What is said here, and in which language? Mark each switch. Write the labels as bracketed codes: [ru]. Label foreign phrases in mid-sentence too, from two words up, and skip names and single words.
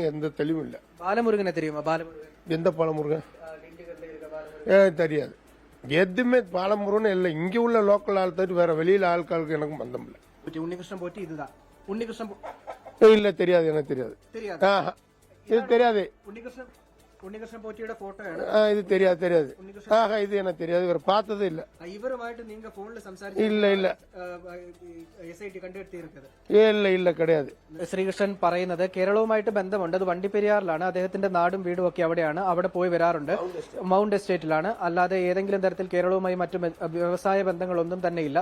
[ta] எந்த தெளிவும் இல்லை. பாலமுருகனை தெரியுமா? பாலமுருகன் எந்த பாலமுருகன்? தெரியாது. எதுவுமே பாலமுருகன்னு இல்லை, இங்கே உள்ள லோக்கல் ஆள் தவிர வேற வெளியில் ஆட்களுக்கு எனக்கும் பந்தம் இல்லை. உன்னிகிருஷ்ணன் போட்டி இதுதான். உன்னிகிருஷ்ணன் இல்லை, தெரியாது, எனக்கு தெரியாது. தெரியாது. இது தெரியாது. [ml] ഉണ്ണികൃഷ്ണൻ പോറ്റിയുടെ ഫോട്ടോയാണ്. [ta] ഇത് தெரியாது. ഇത് எனக்கு தெரியாது, ഇവർ பார்த்ததே இல்ல. [ml] ഇവരുമായിട്ട് നിങ്ങൾ ഫോണിൽ സംസാരിച്ചു? ഇല്ല. SIT കണ്ടെത്തിയിരിക്കുന്നത്? ഇല്ല, கிடையாது. ശ്രീകൃഷ്ണൻ പറയുന്നത് കേരളവുമായിട്ട് ബന്ധമുണ്ട്, അത് വണ്ടിപ്പെരിയാറിലാണ്, അദ്ദേഹത്തിന്റെ നാടും വീടും ഒക്കെ അവിടെയാണ്, അവിടെ പോയി വരാറുണ്ട്, മൗണ്ട് എസ്റ്റേറ്റിലാണ്. അല്ലാതെ ഏതെങ്കിലും തരത്തിൽ കേരളവുമായി മറ്റു വ്യവസായ ബന്ധങ്ങളൊന്നും തന്നെയില്ല.